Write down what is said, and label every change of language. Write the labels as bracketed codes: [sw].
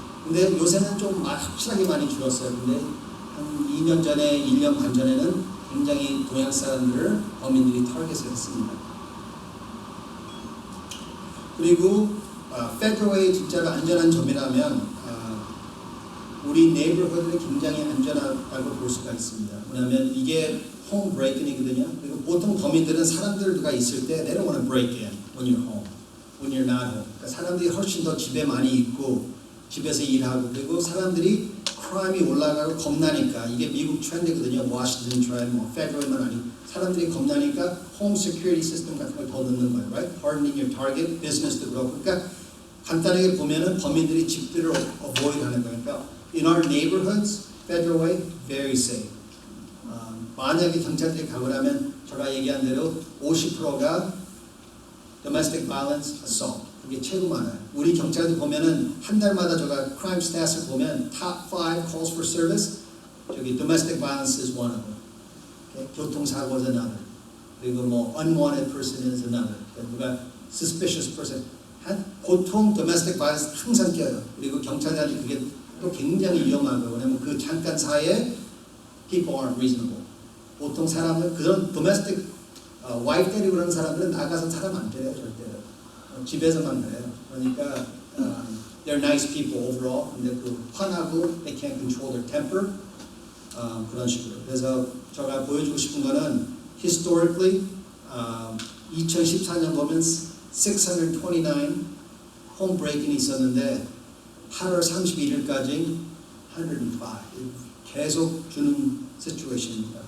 [ko] 근데 요새는 좀 확실하게 많이 줄었어요. 근데 한 2년 전에 1년 반 전에는 굉장히 동양 사람들을 범인들이 타겟을 했습니다. 그리고 Federal의 진짜로 안전한 점이라면 우리 네이버후드는 굉장히 안전하다고 볼 수가 있습니다. 왜냐하면 이게 홈 브레이킹이거든요. 그리고 보통 범인들은 사람들과 있을 때 [en] they don't want to break in when you're home, when you're not home. [ko] 그러니까 사람들이 훨씬 더 집에 많이 있고 집에서 일하고 그리고 사람들이 크라임이 올라가고 겁나니까 이게 미국 트렌드거든요. 워싱턴 트렌드, 뭐 페더럴만 아니고 사람들이 겁나니까 홈 시큐리티 시스템 같은 걸 더 넣는 거예요. [en] Right? Hardening your target, business도 그렇고. [ko] 그러니까 간단하게 보면은 범인들이 집들을 avoid 하는 거예요. 그러니까 [en] in our neighborhoods, Federal Way, very safe. [ko] 만약에 경찰들이 가고 나면 제가 얘기한 대로 50%가 domestic violence, assault. 그게 최고 많아요. 우리 경찰들 보면은 한 달마다 제가 crime stats을 보면 top 5 calls for service, 저기 [en] domestic violence is one of them. Okay? 교통사고 is another. [ko] 그리고 뭐 [en] unwanted person is another. [ko] 누가 suspicious person. 보통 domestic violence 항상 껴요. 그리고 경찰들한테 그게 또 굉장히 위험하고 왜냐면 그 잠깐 사이에 [en] people aren't reasonable. [ko] 보통 사람은 그런 domestic wife 때리고 그런 사람들은 나가서 사람 안 때려요 절대로. 집에서만 그래요. [en] 그러니까 they're nice people overall. [ko] 근데 그 화나고 [en] they can't control their temper [ko] 그런 식으로. 그래서 제가 보여주고 싶은 거는 historically 2014년 보면 629 home break-in이 있었는데 8월 31일까지 105 계속 주는 situation입니다.